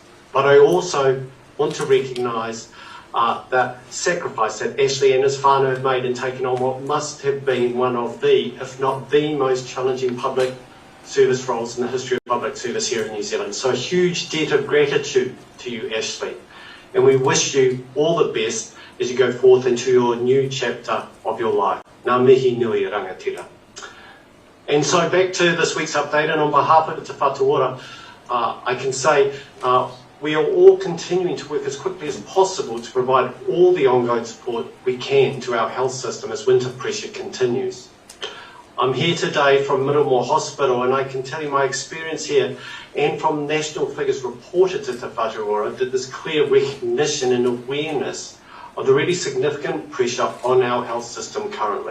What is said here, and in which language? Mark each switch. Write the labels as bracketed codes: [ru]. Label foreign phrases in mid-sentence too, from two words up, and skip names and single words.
[en] But I also want to recognise the sacrifice that Ashley and his whānau have made in taking on what must have been one of the, if not the most challenging public service roles in the history of public service here in New Zealand. So a huge debt of gratitude to you, Ashley. And we wish you all the best as you go forth into your new chapter of your life. [mi] Ngā mihi nui rangatira. [en] And so back to this week's update, and on behalf of Te Whatu, I can say we are all continuing to work as quickly as possible to provide all the ongoing support we can to our health system as winter pressure continues. I'm here today from Middlemore Hospital, and I can tell you my experience here and from national figures reported to Te Whatu that there's clear recognition and awareness of the really significant pressure on our health system currently.